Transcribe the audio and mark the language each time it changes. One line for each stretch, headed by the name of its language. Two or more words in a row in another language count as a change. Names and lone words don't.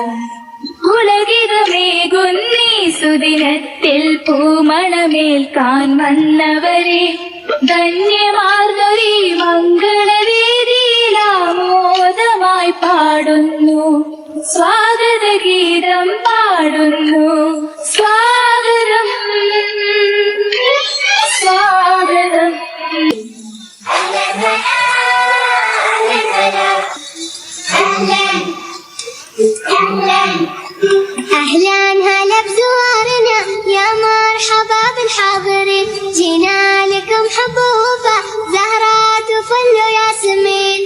Malayalam: പുളകിതമേകുന്നീ സുദിനത്തിൽ പൂമണമേൽക്കാൻ വന്നവരെ, ധന്യമാർന്നൊരീ മംഗളവേദിയിലാമോദമായി പാടുന്നു, സ്വാഗതഗീതം പാടുന്നു. സ്വാഗതം സ്വാഗതം.
Arabic: أهلا هلا بزوارنا يا مرحبا بالحاضرين، جينا لكم حبوبة زهرات وفل وياسمين.